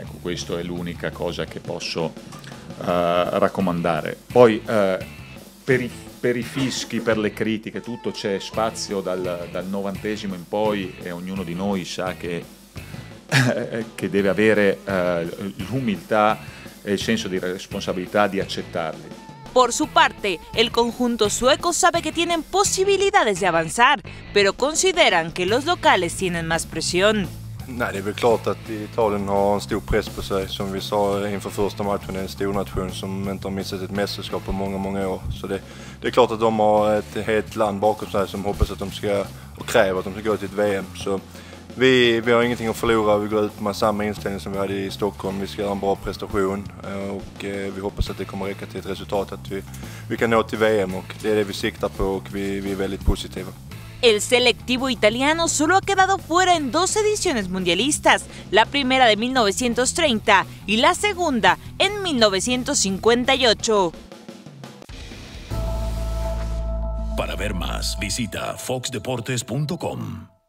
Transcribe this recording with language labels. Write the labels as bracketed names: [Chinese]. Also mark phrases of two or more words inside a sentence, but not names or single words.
[Italian] Ecco, questa è l'unica cosa che posso raccomandare. Poi per i fischi, per le critiche, tutto, c'è spazio dal 90° in poi e ognuno di noi sa che deve avere l'umiltà e il senso di responsabilità di accettarli. [Spanish] Por su parte, el conjunto sueco sabe que tienen posibilidades de avanzar, pero consideran que los locales tienen más presión. [Swedish] Nej, det är väl klart att Italien har en stor press på sig. Som vi sa inför första matchen, är en stor nation som inte har missat ett mästerskap på många år. Så det är klart att de har ett helt land bakom sig som hoppas att de ska, och kräver att de ska gå till ett VM. Så vi har ingenting att förlora. Vi går ut med samma inställning som vi hade i Stockholm. Vi ska göra en bra prestation och vi hoppas att det kommer räcka till ett resultat, att vi kan nå till VM, och det är det vi siktar på, och vi är väldigt positiva. [Spanish] El selectivo italiano solo ha quedado fuera en 2 ediciones mundialistas, la primera de 1930 y la segunda en 1958. Para ver más, visita foxdeportes.com.